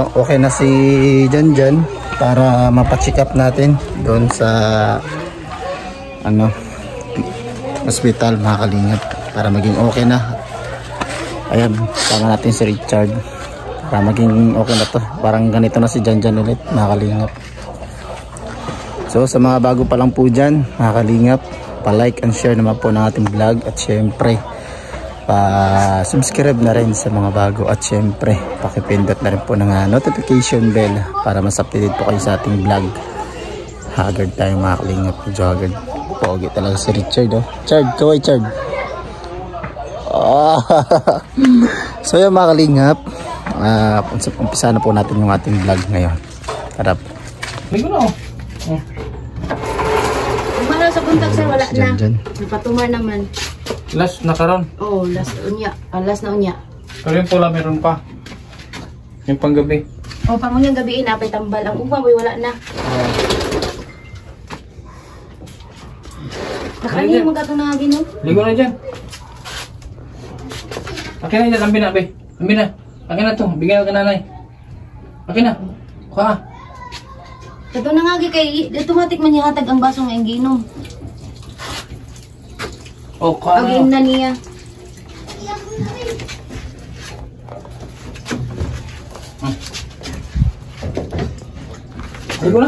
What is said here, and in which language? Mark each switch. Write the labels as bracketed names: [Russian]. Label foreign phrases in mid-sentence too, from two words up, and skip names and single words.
[Filipino] Okay na si Janjan para mapacheck up natin doon sa hospital, mga kalingap, para maging okay na. Ayan, sama natin si Richard para maging okay na to. Parang ganito na si Janjan ulit, mga kalingap. So sa mga bago pa lang po dyan, mga kalingap, pa- [English] like and share [Filipino] naman po ng ating vlog. At syempre, pa-subscribe na rin sa mga bago. At syempre, pakipindot na rin po ng [English] notification bell [Filipino] para mas updated po kayo sa ating vlog. Haggard tayo, mga kalingap. Medyo haggard. Pogi talaga si Richard, oh. Chard, kaway Chard. Oh. So yung mga kalingap, umpisa na po natin yung ating vlog ngayon. Harap. Ligo na, oh. Wala sa kontak sir, wala na. Napatumar naman. [Cebuano] Last na karon. Oh, last na unya. Pero yung pula meron pa. Yung panggabi. Oh, pamungyang gabiin napay tambal. Ang ugma boy wala na. Nakani mo gato na ginom. [Filipino] Ligo na dyan. Akin na dyan, ambi na, be. Ambi na. Akin na to, bigyan ka nanay. Akin na. Kuha. [Cebuano] Kato na nga kay automatic man ihatag ang baso nga ginom. Oh, kuha na. Agin na niya. [Filipino] Ligo na.